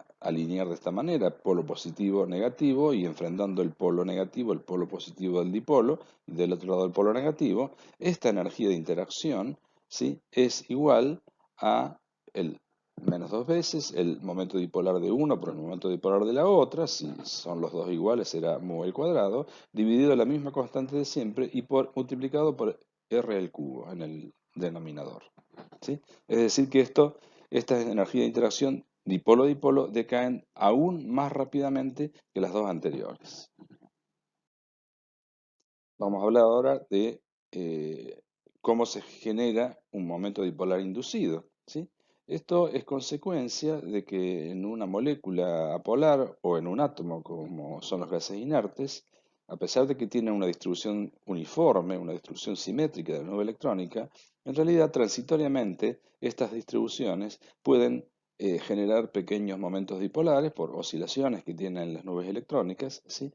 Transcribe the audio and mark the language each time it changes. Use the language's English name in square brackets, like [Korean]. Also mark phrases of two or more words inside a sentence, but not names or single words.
[Spanish] alinear de esta manera, polo positivo, negativo, y enfrentando el polo negativo, el polo positivo del dipolo, y del otro lado el polo negativo, esta energía de interacción, ¿sí?, es igual a el menos dos veces el momento dipolar de uno por el momento dipolar de la otra, si son los dos iguales será mu al cuadrado, dividido la misma constante de siempre y multiplicado por R al cubo en el denominador, ¿sí? Es decir que esta energía de interacción dipolo-dipolo decaen aún más rápidamente que las dos anteriores. Vamos a hablar ahora de cómo se genera un momento dipolar inducido, ¿sí? Esto es consecuencia de que en una molécula apolar o en un átomo, como son los gases inertes, a pesar de que tienen una distribución uniforme, una distribución simétrica de la nube electrónica, en realidad transitoriamente estas distribuciones pueden generar pequeños momentos dipolares por oscilaciones que tienen las nubes electrónicas, ¿sí?